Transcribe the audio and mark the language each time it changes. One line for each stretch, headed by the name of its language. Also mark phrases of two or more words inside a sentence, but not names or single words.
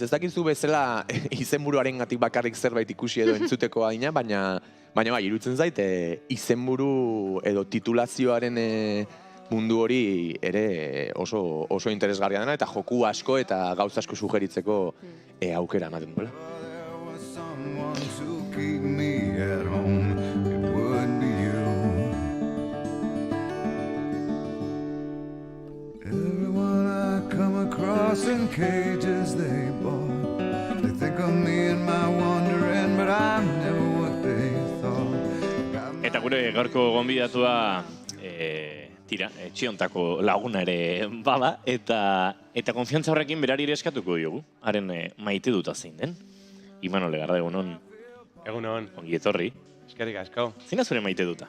Basque: Ez dakizu bezala izenburuaren gatik bakarrik zerbait ikusi edo entzuteko adina, baina iruditzen zait, izenburu edo titulazioaren mundu hori ere oso interesgarria dena, eta joku asko eta gauza asko sugeritzeko aukera ematen duela.
English: In cages they bought. They think of me and my wandering, but I'm never what they thought.
Basque: Eta gure gaurko gonbidatua etxiontako laguna ere bada, eta konfiantza horrekin berari ere eskatuko diogu, haren maite duta zein den. Imanol Legarda, egunon. Egunon, Ongi etorri. eskerrik asko. Zina zure maite duta?